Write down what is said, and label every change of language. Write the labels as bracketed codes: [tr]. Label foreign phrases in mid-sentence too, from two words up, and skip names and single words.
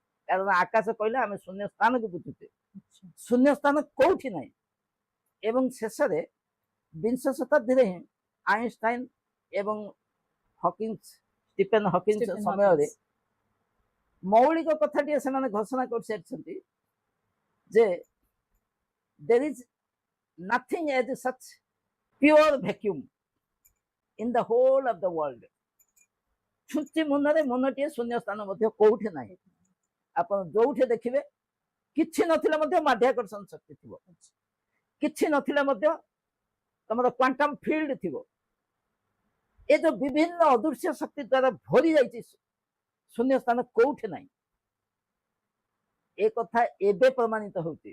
[or] କାରଣ ଆକାଶ କହିଲେ ଆମେ ଶୂନ୍ୟ ସ୍ଥାନକୁ ବୁଝୁଛେ, ଶୂନ୍ୟ ସ୍ଥାନ କୋଉଠି ନାହିଁ। ଏବଂ ଶେଷରେ 20 ଶତାବ୍ଦୀରେ ହିଁ ଆଇନଷ୍ଟାଇନ ଏବଂ ଷ୍ଟିଫେନ ହକିନ୍ସ ସମୟରେ ମୌଳିକ କଥାଟିଏ ସେମାନେ ଘୋଷଣା କରିସାରିଛନ୍ତି ଯେ [en] there is nothing as such pure vacuum in the whole of the world। [or] ଛୁଞ୍ଚି ମୁନରେ ମୁନଟିଏ ଶୂନ୍ୟ ସ୍ଥାନ ମଧ୍ୟ କୋଉଠି ନାହିଁ। ଆପଣ ଯୋଉଠି ଦେଖିବେ କିଛି ନଥିଲେ ମଧ୍ୟ ମାଧ୍ୟାକର୍ଷଣ ଶକ୍ତି ଥିବ, କିଛି ନଥିଲେ ମଧ୍ୟ ତମର କ୍ୱାଣ୍ଟମ ଫିଲ୍ଡ ଥିବ। ଏ ଯୋଉ ବିଭିନ୍ନ ଅଦୃଶ୍ୟ ଶକ୍ତି ଦ୍ୱାରା ଭରି ଯାଇଛି ଶୂନ୍ୟ ସ୍ଥାନ କୋଉଠି ନାହିଁ, ଏ କଥା ଏବେ ପ୍ରମାଣିତ ହଉଛି।